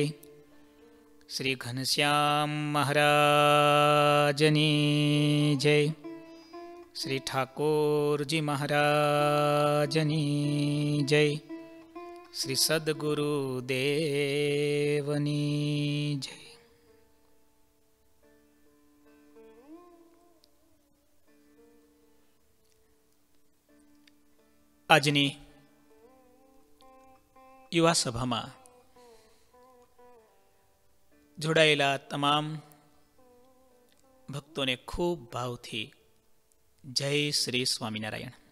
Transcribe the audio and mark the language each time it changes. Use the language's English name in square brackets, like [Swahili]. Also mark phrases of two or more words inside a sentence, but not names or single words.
[Gujarati] શ્રી ઘનશ્યામ મહારાજની જય। શ્રી ઠાકુર જી મહારાજની જય। શ્રી સદ્ગુરુદેવની જય। આજની યુવા સભામાં જોડાયેલા તમામ ભક્તોને ખૂબ ભાવથી જય શ્રી સ્વામિનારાયણ।